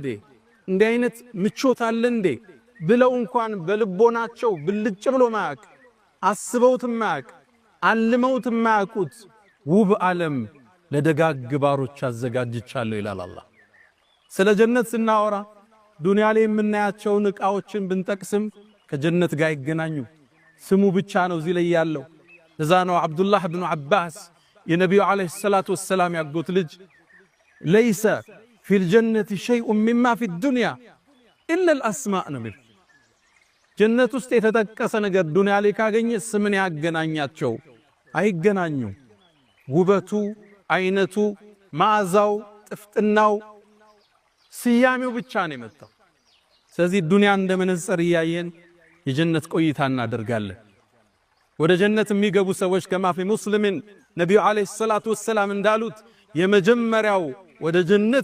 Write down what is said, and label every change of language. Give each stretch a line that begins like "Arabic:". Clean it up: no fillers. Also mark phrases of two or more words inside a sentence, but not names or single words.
Amharic: እንዲህ አይነት ምቾት አለ እንዴ ብለው እንኳን በልቦናቸው ብልጭ ብሎ ማያቅ፣ አስበውት ማያቅ፣ አልመውት ማያቁት ውብ ዓለም ለደጋግ ባሮች አዘጋጅቻለሁ ይላል አላህ። ስለ ጀነት ስናወራ ዱንያ ላይ የምናያቸውን ዕቃዎችን ብንጠቅስም ከጀነት ጋር ይገናኙ። ስሙ ብቻ ነው እዚህ ላይ ያለው። لذانو عبد الله بن عباس የነቢዩ
Arabic: عليه الصلاة والسلام
Amharic: ያጎት ልጅ
Arabic: ليس في الجنة شيء مما في الدنيا إلا الأسماء
Amharic: نبي ጀነት ውስጥ የተጠቀሰ ነገር ዱንያ ላይ ካገኘ ስምን ያገናኛቸው አይገናኙ ውበቱ አይነቱ ማዕዛው ጥፍጥናው ስያሜው ብቻ ነው የመጣው ስለዚህ ዱንያ እንደመነጽር ያየን የጀነት ቆይታ እናደርጋለን ወደ ጀነት የሚገቡ ሰዎች ከማፊ ሙስሊምን ነብዩ
Arabic: عليه الصلاة والسلام
Amharic: እንዳሉት የመጀመሪያው ወደ ጀነት